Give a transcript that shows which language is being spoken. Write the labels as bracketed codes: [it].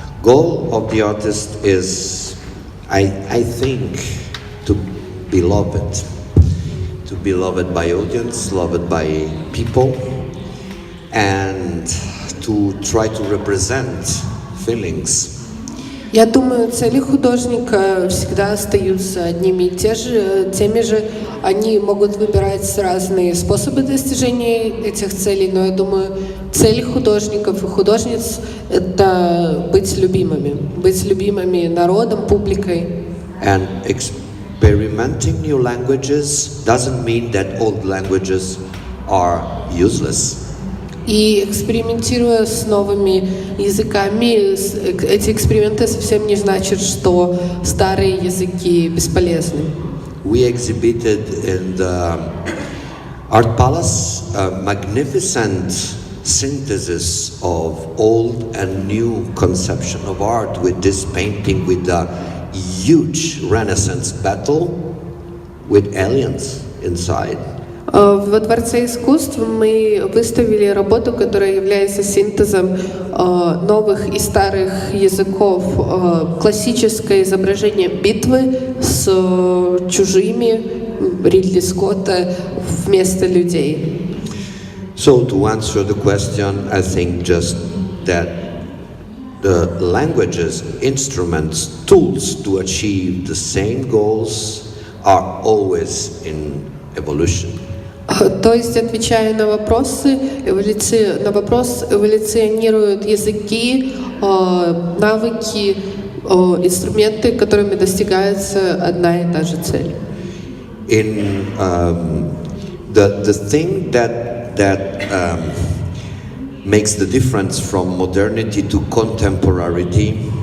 [en] Goal of the artist is, I think, to be loved by audience, loved by people, and to try to represent feelings. [ru] Я думаю, цели художника всегда остаются одними и теми же. Они могут выбирать разные способы достижения этих целей, но я думаю, цель художников и художниц — это быть любимыми народом, публикой. [en] And experimenting new languages doesn't mean that old languages are useless. [ru] И экспериментируя с новыми языками, эти эксперименты совсем не значат, что старые языки бесполезны. [en] We exhibited in the Art Palace a magnificent synthesis of old and new conception of art with this painting with a huge Renaissance battle with aliens inside. [ru] Во Дворце искусств мы выставили работу, которая является синтезом новых и старых языков. Классическое изображение битвы с чужими Ридли Скотта вместо людей. [en] So to answer the question, I think just that the languages, instruments, tools to achieve the same goals are always in evolution. [ru] То есть, отвечая на вопросы, на вопрос эволюционируют языки, навыки, инструменты, которыми достигается одна и та же цель. [en] In the thing that makes the difference from modernity to contemporarity